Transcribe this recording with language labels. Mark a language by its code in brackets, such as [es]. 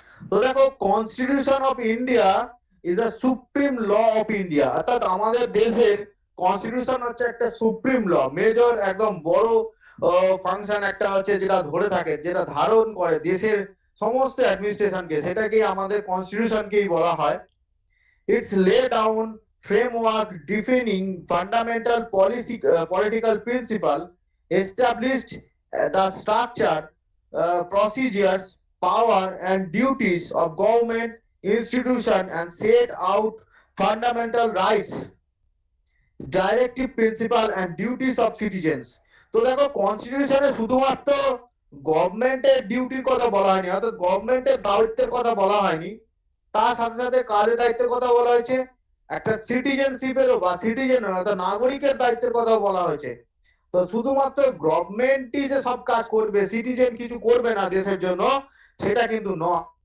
[bn] তো দেখো [en] constitution of India is a supreme law of India, [bn] অর্থাৎ আমাদের দেশের কনস্টিটিউশন হচ্ছে একটা সুপ্রিম ল, মেজর একদম বড় ফাংশন একটা হচ্ছে, যেটা ধরে থাকে, যেটা ধারণ করে দেশের সমস্ত অ্যাডমিনিস্ট্রেশনকে, সেটাকেই আমাদের কনস্টিটিউশনকেই বলা হয়। [en] It's lay down framework defining fundamental political principle, established the structure, procedures, power and duties of government institution, and set out fundamental rights, directive principle and duties of citizens. [bn] তো দেখো কনস্টিটিউশনে শুধুমাত্র গভর্নমেন্টের ডিউটির কথা বলা হয়নি, অর্থাৎ গভর্নমেন্টের দায়িত্বের কথা বলা হয়নি, তার সাথে সাথে কাজের দায়িত্বের কথা বলা হয়েছে, একটা সিটিজেনশিপেরও বা সিটিজেন অর্থাৎ নাগরিকের দায়িত্বের কথাও বলা হয়েছে। তো শুধুমাত্র গভর্নমেন্টই যে সব কাজ করবে, সিটিজেন কিছু করবে না দেশের জন্য, সেটা কিন্তু নয়।